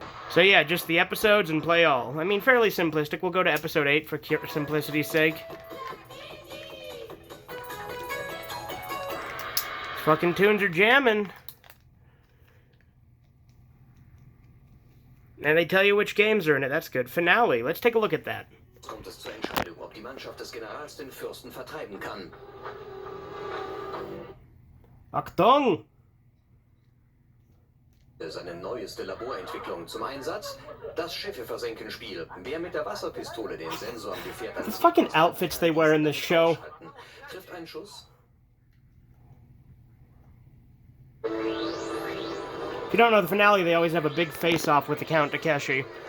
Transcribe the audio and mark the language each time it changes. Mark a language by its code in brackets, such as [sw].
[en] So yeah, just the episodes and play all. I mean, fairly simplistic. We'll go to episode 8 for simplicity's sake. Fucking tunes are jamming. And they tell you which games are in it. That's good. Finale. Let's take a look at that. [de] Kommt es zur Entscheidung, ob die Mannschaft des Generals den Fürsten vertreiben kann. Achtung! Seine neueste Laborentwicklung zum Einsatz. Das Schiffe-Versenken-Spiel. Wer mit der Wasserpistole den Sensor am Gefährt [en] The fucking outfits they wear in this show. [de] Trifft ein Schuss. [en] If you don't know the finale, they always have a big face-off with the Count Takeshi.